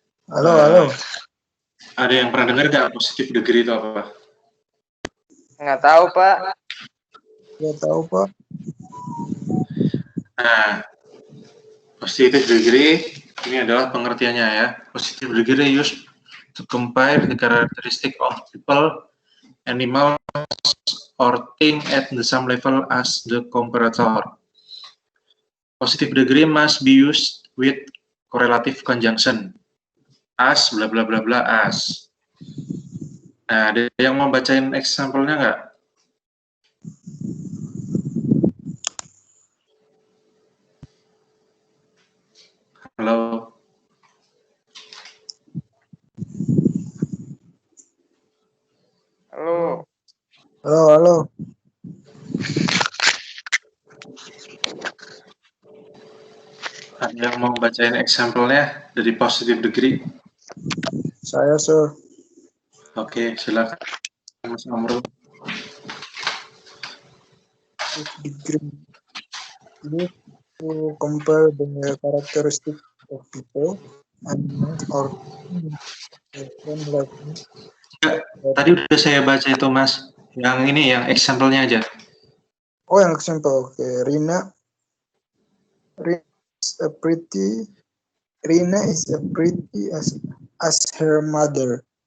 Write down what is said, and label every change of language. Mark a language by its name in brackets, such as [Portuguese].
[Indonesian] Halo. Ada yang pernah dengar nggak positive degree itu apa? Nggak tahu, Pak. Nggak tahu, Pak. Nah, positive degree ini adalah pengertiannya ya. [English] Positive degree used to compare the characteristic of people, animals, or thing at the same level as the comparator. Positive degree must be used with correlative conjunction. As, bla bla bla bla, as. [Indonesian] Nah, ada yang mau bacain example-nya nggak? Halo? Halo. Ada yang mau bacain example-nya dari positive degree? Saya, Sir. Oke, silakan Mas Amrul. [English] Degree ini to compare the characteristic of people, animals, or different level. [Indonesian] Tadi udah saya baca itu, Mas. Yang ini, yang example-nya aja. Oh, yang example. [English] Oke, Rina is a pretty as her mother.